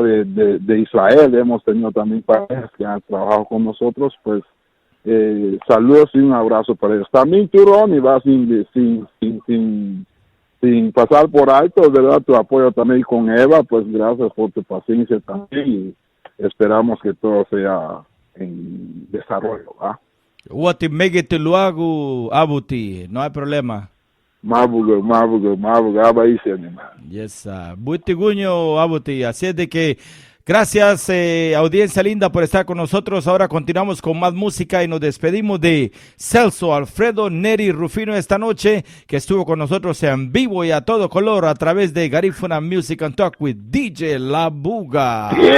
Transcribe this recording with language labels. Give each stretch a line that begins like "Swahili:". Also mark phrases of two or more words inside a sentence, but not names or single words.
Spanish: De Israel, hemos tenido también parejas que han trabajado con nosotros, pues saludos y un abrazo para ellos. También tú, Ronnie, vas sin pasar por alto, ¿verdad? Tu apoyo también con Eva, pues gracias por tu paciencia también y esperamos que todo sea en desarrollo, ¿ah?
Garifuna: Wati megete luagu abuti,
Spanish: no hay problema.
Garifuna: Mabugo, abaíse, animal.
Spanish: Yes,
Garifuna: buti guño abuti,
Spanish: así es de que gracias, audiencia linda, por estar con nosotros. Ahora continuamos con más música y nos despedimos de Celso Alfredo Neri Rufino esta noche, que estuvo con nosotros en vivo y a todo color a través de Garifuna Music and Talk with DJ La Buga.